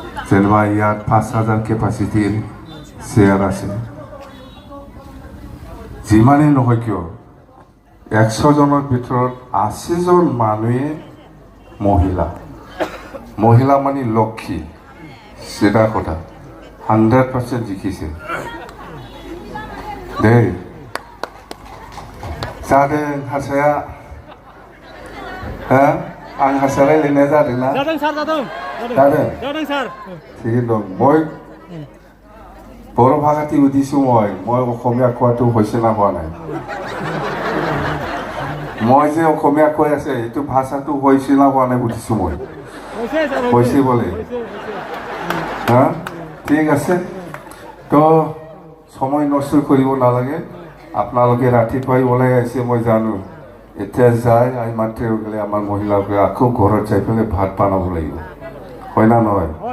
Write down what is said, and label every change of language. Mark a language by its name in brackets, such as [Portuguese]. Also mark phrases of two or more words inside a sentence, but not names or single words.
[Assamese] যেনিবা ইয়াত 5,000 কেপাচিটিৰ চেয়াৰ আছে যিমানেই নহয় কিয় 100 জনৰ ভিতৰত 80 জন মানুহে মহিলা মানে লক্ষ্মী সেটা কথা 100% জিকিছে দেই [Bodo] जादों हारसाया आं हारसा रायलायनाया जादोंना जादों सार जादों थिगैनो दं [Assamese] মই बर' ভাষাটি সুধিছোঁ মই অসমীয়া কোৱাটো হৈছে না হোৱা নাই মই যে অসমীয়া কৈ আছে এইটো ভাষাটো হৈছে না হোৱা নাই সুধিছোঁ মই হৈছে বোলে ঠিক আছে তো সময় নষ্ট কৰিব নালাগে আপোনালোকে ৰাতিপুৱাই ওলাই আহিছে মই জানো এতিয়া যায় মাত্ৰ গ'লে আমাৰ মহিলাবোৰে আকৌ ঘৰত যাই পেলাই ভাত বনাব লাগিব হয় না নহয়